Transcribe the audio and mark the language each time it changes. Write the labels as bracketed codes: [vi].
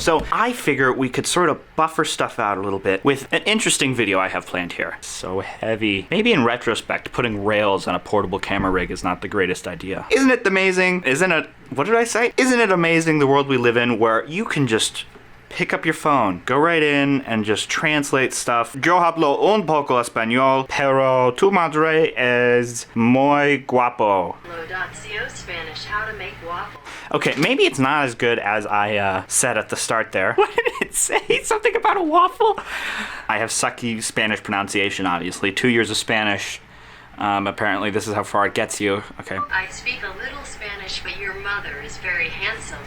[en] So I figure we could sort of buffer stuff out a little bit with an interesting video I have planned here. So heavy. Maybe in retrospect, putting rails on a portable camera rig is not the greatest idea. Isn't it amazing? What did I say? Isn't it amazing the world we live in where you can just pick up your phone, go right in, and just translate stuff. [es] Yo hablo un poco español, pero tu madre es muy guapo. [en] Hello.co Spanish, how to make waffles. Okay, maybe it's not as good as I said at the start there. What did it say? Something about a waffle? I have sucky Spanish pronunciation, obviously. 2 years of Spanish. Apparently this is how far it gets you. Okay. I speak a little Spanish, but your mother is very handsome.